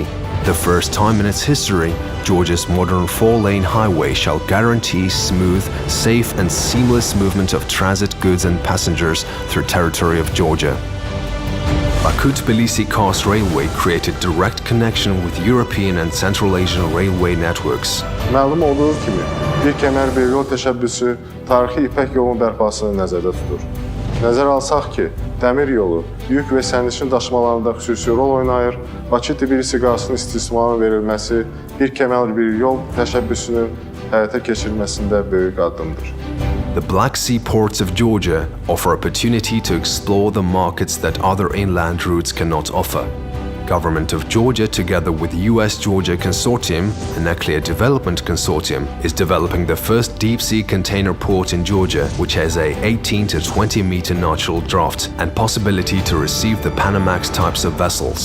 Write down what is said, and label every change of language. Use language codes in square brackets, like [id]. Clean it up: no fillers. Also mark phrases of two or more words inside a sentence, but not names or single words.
[en] The first time in its history, Georgia's modern 4-lane highway shall guarantee smooth, safe and seamless movement of transit goods and passengers through territory of Georgia. Baku-Tbilisi Coast Railway created direct connection with European and Central Asian railway networks. [az] Məlum olduğu kimi, bir kəmər bir yol təşəbbüsü tarixi İpək yolunun bərpasını nəzərdə tutur. Nəzərə alsaq ki, dəmir yolu yük və sərnişin daşımalarında xüsusi rol oynayır, Bakı-Tbilisi qarşısının istismarına verilməsi bir kəmər bir yol təşəbbüsünün həyata keçirilməsində böyük addımdır. [en] The Black Sea ports of Georgia offer opportunity to explore the markets that other inland routes cannot offer. Government of Georgia, together with US-Georgia Consortium, a nuclear development consortium, is developing the first deep-sea container port in Georgia, which has a 18 to 20 meter natural draft and possibility to receive the Panamax types of vessels.